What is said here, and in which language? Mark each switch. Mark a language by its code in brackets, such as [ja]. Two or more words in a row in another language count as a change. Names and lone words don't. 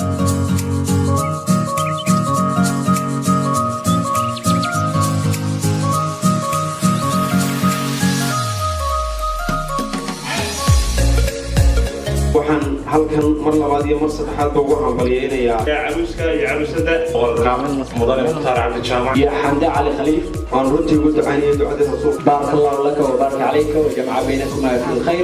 [so] waxaan halkan mar labaad iyo mar saddexaad ugu hambalyeynaya caruuska iyo caruusada warqaaman mudane mukhtaar cabdi jaamac يا حمد علي خليف waan runtii ugu ducaynayay ducada rasuul [ar] بارك الله لك وبارك عليك وجمع بينكما في الخير